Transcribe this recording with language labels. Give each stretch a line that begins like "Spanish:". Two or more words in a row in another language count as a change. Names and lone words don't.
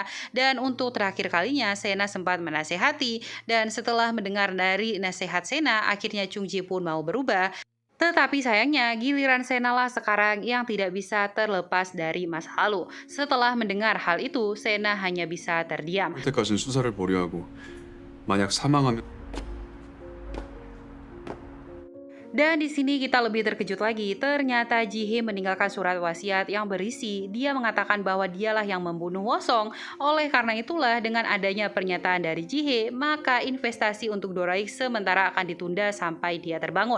Indonesian: Dan untuk terakhir kalinya Sena sempat menasehati dan setelah mendengar dari nasihat Sena, akhirnya Chung Ji pun mau berubah. Tetapi sayangnya giliran Sena lah sekarang yang tidak bisa terlepas dari masa lalu. Setelah mendengar hal itu, Sena hanya bisa terdiam.
Korean: 그때까지는 수사를 보류하고 만약 사망하면
Indonesian: Dan di sini kita lebih terkejut lagi. Ternyata Ji-hye meninggalkan surat wasiat yang berisi dia mengatakan bahwa dialah yang membunuh Wosong. Oleh karena itulah dengan adanya pernyataan dari Ji-hye, maka investasi untuk Do-raik sementara akan ditunda sampai dia terbangun.